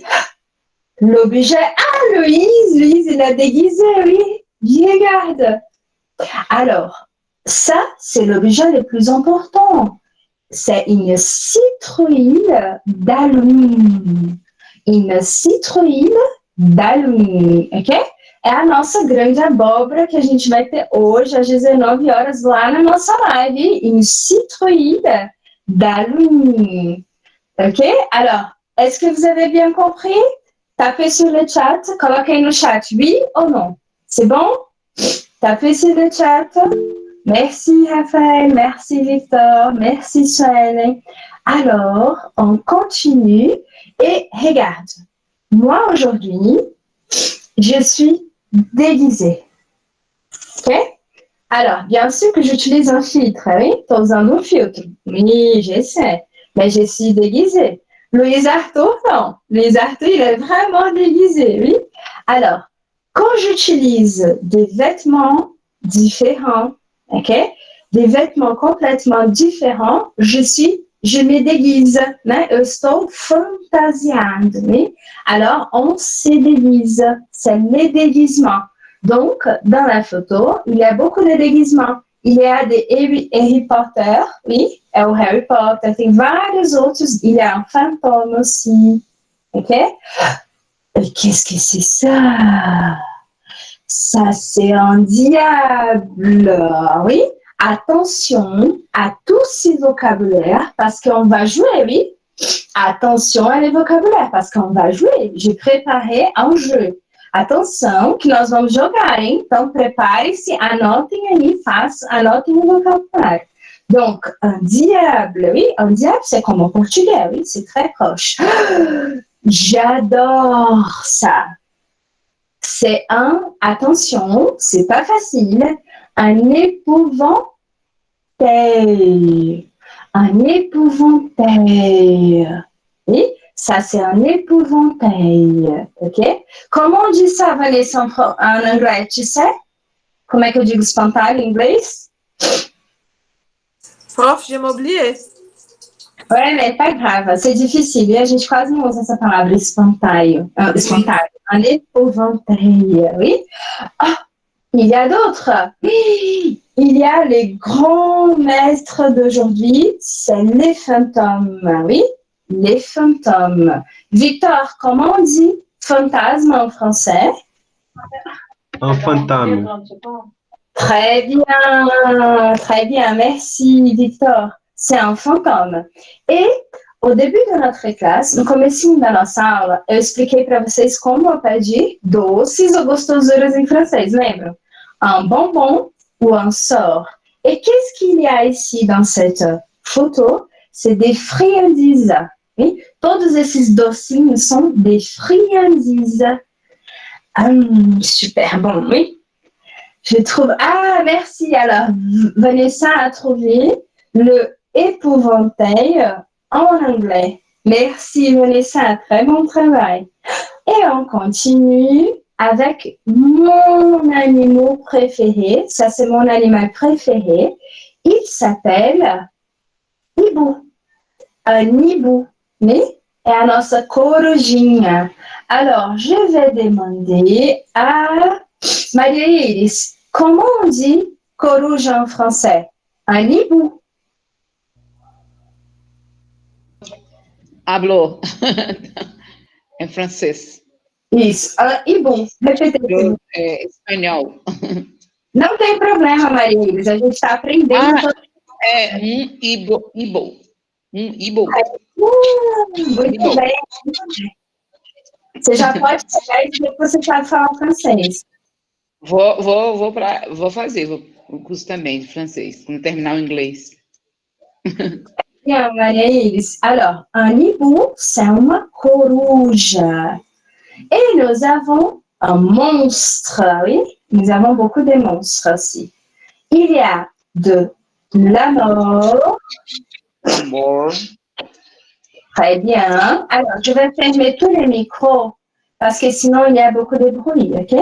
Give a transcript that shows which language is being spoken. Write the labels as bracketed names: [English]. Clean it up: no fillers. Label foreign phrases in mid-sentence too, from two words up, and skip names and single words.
[French] L'objet, Louise, il a déguisé, oui. Regarde. Alors, ça, c'est l'objet le plus important. C'est une citrouille d'Halloween. Une citrouille d'Halloween, ok? [Portuguese] É a nossa grande abóbora que a gente vai ter hoje às 19 horas lá na nossa live. [French] Une citrouille d'Halloween. Ok? Alors, est-ce que vous avez bien compris? Tapez sur le chat, coloquez [Portuguese] no chat [French] oui ou non. C'est bon? Tapez sur le chat. Merci Raphaël, merci Victor, merci Soël. Alors, on continue et regarde. Moi aujourd'hui, je suis déguisée. Ok? Alors, bien sûr que j'utilise un filtre, oui? Estou usando um filtro. Oui, je sais. Mais je suis déguisée. Louis Arthur, non. Louis Arthur, il est vraiment déguisé, oui? Alors, quand j'utilise des vêtements différents, ok? Des vêtements complètement différents, je me déguise, [Portuguese] né? Eu estou fantasiando, [French] oui? Alors, on se déguise, c'est le déguisement. Donc, dans la photo, il y a beaucoup de déguisements. Il y a des Harry Potter, oui, [Portuguese] é o Harry Potter, tem vários outros, [French] il y a un fantôme aussi, ok? Et qu'est-ce que c'est ça? Ça, c'est un diable, oui? Attention à tous ces vocabulaires, parce qu'on va jouer, oui? Attention à les vocabulaires, parce qu'on va jouer. J'ai préparé un jeu. [Portuguese] Atenção, que nós vamos jogar, hein? Então, prepare-se, anotem aí, anotem o vocabulário. [French] Donc, un diable, oui, un diable, c'est comme en portugais, oui, c'est très proche. J'adore ça. C'est attention, c'est pas facile, un épouvantail. Un épouvantail. Oui? Ça, c'est un épouvantail, ok? Comment on dit ça, Vanessa, en anglais, tu sais? [Portuguese] Como é que eu digo espantalho em inglês? [French] Prof, j'ai oublié. Ouais, mais pas grave, c'est difficile. [Portuguese] E a gente quase não usa essa palavra, espantalho. Espantalho. [French] Un épouvantail, oui? Ah, il y a d'autres. Oui, il y a les grands maîtres d'aujourd'hui, c'est les fantômes, oui? les fantômes. Victor, comment on dit fantasme en français? Un fantôme. Très bien, merci Victor. C'est um fantôme. [Portuguese] E o [French] début de notre classe, [Portuguese] no comecinho da nossa aula, eu expliquei para vocês como pedir doces ou gostosuras em francês, lembram? [French] Un bonbon ou un sort. Et qu'est-ce qu'il y a ici dans cette photo? C'est des friandises. Oui? [Portuguese] Todos esses docinhos são [French] des friandises. Super bon, oui. Je trouve... Ah, merci. Alors, Vanessa a trouvé le épouvantail en anglais. Merci, Vanessa. Très bon travail. Et on continue avec mon animal préféré. Ça, c'est mon animal préféré. Il s'appelle hibou. Un hibou. Oui? [Portuguese] É a nossa corujinha. [French] Alors, je vais demander à Maria Iris, comment on dit coruja en français? Un hibou. [Spanish] Hablo. [Portuguese] Em francês. Isso, [French] un hibou. [Portuguese] Repete. É espanhol. Não tem problema, Maria Iris, a gente está aprendendo. É ibo. Ibo. Muito bem. Você já pode chegar e dizer que você sabe falar francês. Vou fazer o curso também de francês, quando terminar o inglês. [French] Bien, Maria Iris. Alors, un hibou, c'est [Portuguese] uma coruja. [French] Et nous avons un monstre, oui. Nous avons beaucoup de monstres aussi. Il y a de la mort. Très bien. Alors, je vais fermer tous les micros parce que sinon, il y a beaucoup de bruit, ok?